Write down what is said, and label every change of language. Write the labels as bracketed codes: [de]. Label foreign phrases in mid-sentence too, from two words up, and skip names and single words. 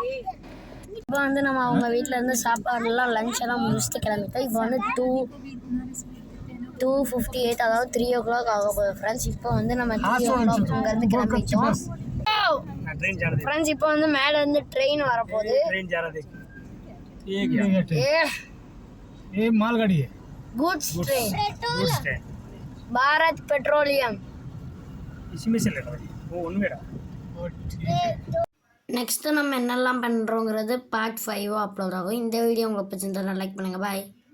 [ta] இப்போ நம்ம அவங்க வீட்டிலேருந்து சாப்பாடுலாம் லஞ்ச் எல்லாம் முடிச்சுட்டு கிளம்பிட்டோம். இப்போ 2:58, அதாவது 3 o'clock ஆக போகுது ஃப்ரெண்ட்ஸ். இப்போ நம்ம 3 o'clock இங்கேருந்து கிளம்பிட்டோம் ஃப்ரெண்ட்ஸ். இப்போ மேலேருந்து ட்ரெயின் வரப்போகுது. [en] goods train Bharat Petroleum. [hi] इसमें से लगा वो उनमें [ta] நெக்ஸ்ட்டு நம்ம என்னெல்லாம் பண்ணுறோங்கிறது பார்ட் 5 அப்லோட் ஆகும். இந்த வீடியோ உங்களுக்கு பிடிச்சிருந்தா லைக் பண்ணுங்கள். பாய்.